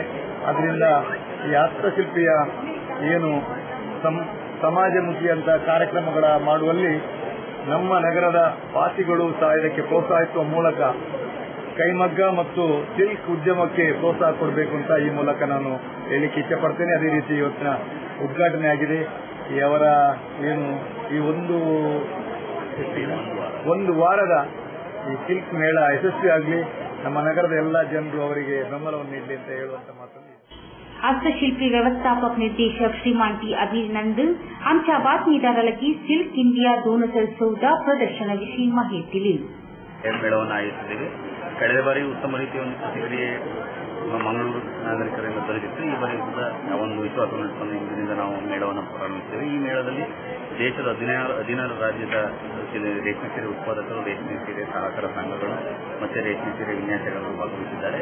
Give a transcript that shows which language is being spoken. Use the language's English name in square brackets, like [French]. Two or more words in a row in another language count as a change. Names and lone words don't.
[Kannada] ಅದರಿಂದ ಈ ಹಸ್ತಶಿಲ್ಪಿಯ ಏನು ಸಮಾಜಮುಖಿ ಅಂತ ಕಾರ್ಯಕ್ರಮಗಳ ಮಾಡುವಲ್ಲಿ ನಮ್ಮ ನಗರದ ವಾಸಿಗಳು ಸಹ ಇದಕ್ಕೆ ಪ್ರೋತ್ಸಾಹಿಸುವ ಮೂಲಕ ಕೈಮಗ್ಗ ಮತ್ತು ಸಿಲ್ಕ್ ಉದ್ಯಮಕ್ಕೆ ಪ್ರೋತ್ಸಾಹ ಕೊಡಬೇಕು ಅಂತ ಈ ಮೂಲಕ ನಾನು ಹೇಳಿಕ್ಕೆ ಇಷ್ಟಪಡ್ತೇನೆ. ಅದೇ ರೀತಿ ಇವತ್ತಿನ ಉದ್ಘಾಟನೆ ಆಗಿದೆ. ಅವರ ಏನು ಈ ಒಂದು ವಾರದ ಈ ಸಿಲ್ಕ್ ಮೇಳ ಯಶಸ್ವಿ ಆಗಲಿ, ನಮ್ಮ ನಗರದ ಎಲ್ಲಾ ಜನರು ಅವರಿಗೆ ಬೆಂಬಲವನ್ನು ನೀಡಲಿ ಅಂತ ಹೇಳುವಂತ ಮಾತನ್ನು. [Marathi] हस्तशिल्पी व्यवस्थापक निर्देशक श्रीमान टी अभिनंद आमच्या बातमीदाराला सिल्क इंडिया 2014 प्रदर्शनाविषयी माहिती दिली. [Kannada] ಮೇಳವನ್ನು ಆಯೋಜಿಸಿದ್ದೇವೆ. ಕಳೆದ ಬಾರಿ ಉತ್ತಮ ರೀತಿಯ ಒಂದು ಪ್ರತಿಕ್ರಿಯೆ ಮಂಗಳೂರು ನಾಗರಿಕರಿಂದ ದೊರೆತಿತ್ತು. ಈ ಬಾರಿ ಒಂದು ವಿಶ್ವಾಸವನ್ನು ಇಟ್ಟುಕೊಂಡು ಇಂದಿನಿಂದ ನಾವು ಮೇಳವನ್ನು ಪ್ರಾರಂಭಿಸಿದ್ದೇವೆ. ಈ ಮೇಳದಲ್ಲಿ ದೇಶದ 16 ರಾಜ್ಯದ ರೇಷ್ಮೆ ಸೀರೆ ಉತ್ಪಾದಕರು, ರೇಷ್ಮೆ ಸೀರೆ ಸಹಕಾರ ಸಂಘಗಳು ಮತ್ತು ರೇಷ್ಮೆ ಸೀರೆ ವಿನ್ಯಾಸಗಳು ಭಾಗವಹಿಸಿದ್ದಾರೆ.